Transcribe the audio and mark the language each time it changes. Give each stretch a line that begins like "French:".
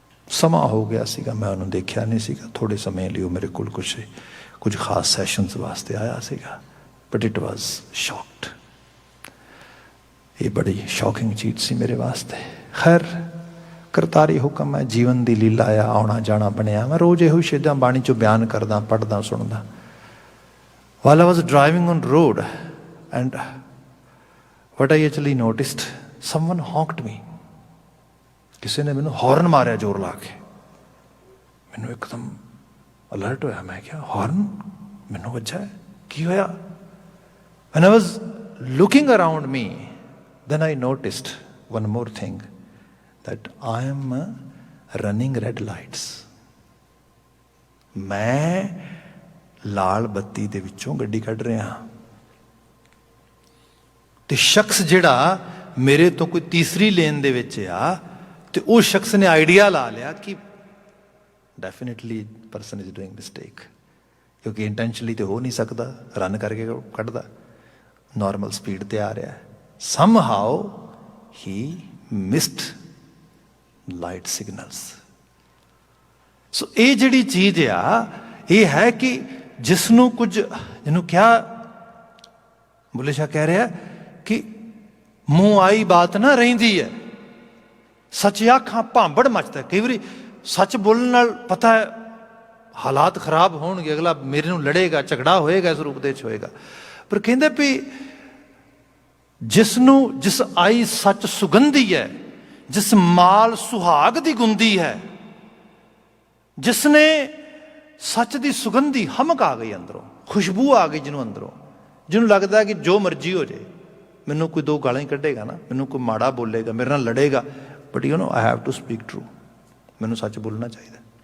Punjabi: ਸਮਾਂ ਹੋ ਗਿਆ ਸੀਗਾ, ਮੈਂ ਉਹਨੂੰ ਦੇਖਿਆ ਨਹੀਂ ਸੀਗਾ। ਥੋੜ੍ਹੇ ਸਮੇਂ ਲਈ ਉਹ ਮੇਰੇ ਕੋਲ ਕੁਝ ਖਾਸ ਸੈਸ਼ਨਸ ਵਾਸਤੇ ਆਇਆ ਸੀਗਾ,
English: But it was shocked.
Punjabi: ਇਹ ਬੜੀ ਸ਼ੌਕਿੰਗ ਚੀਜ਼ ਸੀ ਮੇਰੇ ਵਾਸਤੇ। ਖੈਰ, ਕਰਤਾਰੀ ਹੁਕਮ ਹੈ, ਜੀਵਨ ਦੀ ਲੀਲਾ ਆ, ਆਉਣਾ ਜਾਣਾ ਬਣਿਆ। ਮੈਂ ਰੋਜ਼ ਇਹੋ ਸ਼ੇਦਾਂ ਬਾਣੀ 'ਚੋਂ ਬਿਆਨ ਕਰਦਾ, ਪੜ੍ਹਦਾ, ਸੁਣਦਾ।
English: While I was driving on road, and what I actually noticed, someone honked me.
Punjabi: ਕਿਸੇ ਨੇ ਮੈਨੂੰ ਹੌਰਨ ਮਾਰਿਆ ਜ਼ੋਰ ਲਾ ਕੇ। ਮੈਨੂੰ ਇੱਕਦਮ ਅਲਰਟ ਹੋਇਆ। ਮੈਂ ਕਿਹਾ ਹੌਰਨ ਮੈਨੂੰ ਵੱਜਾ ਹੈ, ਕੀ ਹੋਇਆ?
English: When I was looking around me, then I noticed one more thing, that I am running red lights.
Punjabi: ਮੈਂ ਲਾਲ ਬੱਤੀ ਦੇ ਵਿੱਚੋਂ ਗੱਡੀ ਕੱਢ ਰਿਹਾ ਤੇ ਸ਼ਖਸ ਜਿਹੜਾ ਮੇਰੇ ਤੋਂ ਕੋਈ ਤੀਸਰੀ ਲੇਨ ਦੇ ਵਿੱਚ ਆ, ਤੇ ਉਹ ਸ਼ਖਸ ਨੇ ਆਈਡੀਆ ਲਾ ਲਿਆ ਕਿ
English: definitely person is doing mistake,
Punjabi: ਕਿਉਂਕਿ ਇੰਟੈਂਸ਼ਨਲੀ ਤੇ ਹੋ ਨਹੀਂ ਸਕਦਾ, ਰਨ ਕਰਕੇ ਕੱਢਦਾ, ਨਾਰਮਲ ਸਪੀਡ ਤੇ ਆ ਰਿਹਾ।
English: Somehow ਹੀ missed light signals.
Punjabi: ਸੋ ਇਹ ਜਿਹੜੀ ਚੀਜ਼ ਆ, ਇਹ ਹੈ ਕਿ ਜਿਸ ਨੂੰ ਕੁਝ, ਜਿਹਨੂੰ ਕਿਹਾ ਬੁੱਲੇ ਸ਼ਾਹ ਕਹਿ ਰਿਹਾ ਕਿ ਮੂੰਹ ਆਈ ਬਾਤ ਨਾ ਰਹਿੰਦੀ ਹੈ, ਸੱਚ ਆਖਾਂ ਭਾਂਬੜ ਮਚਦਾ। ਕਈ ਵਾਰੀ ਸੱਚ ਬੋਲਣ ਨਾਲ ਪਤਾ ਹੈ ਹਾਲਾਤ ਖਰਾਬ ਹੋਣਗੇ, ਅਗਲਾ ਮੇਰੇ ਨੂੰ ਲੜੇਗਾ, ਝਗੜਾ ਹੋਏਗਾ, ਇਸ ਰੂਪ ਦੇ ਵਿੱਚ ਹੋਏਗਾ। ਪਰ ਕਹਿੰਦੇ ਵੀ जिस आई सच सुगंधी है, जिस माल सुहाग दी गुंदी है, जिसने सच दी सुगंधी हमक आ गई अंदरों, खुशबू आ गई जिन्हों अंदरों, जिन्हों लगता है कि जो मर्जी हो जाए, मैनू कोई दो गालां ही कढ़ेगा ना, मैनू कोई माड़ा बोलेगा, मेरे नाल लड़ेगा,
English: but you know I have to speak true,
Punjabi: मैनू सच बोलना चाहिए।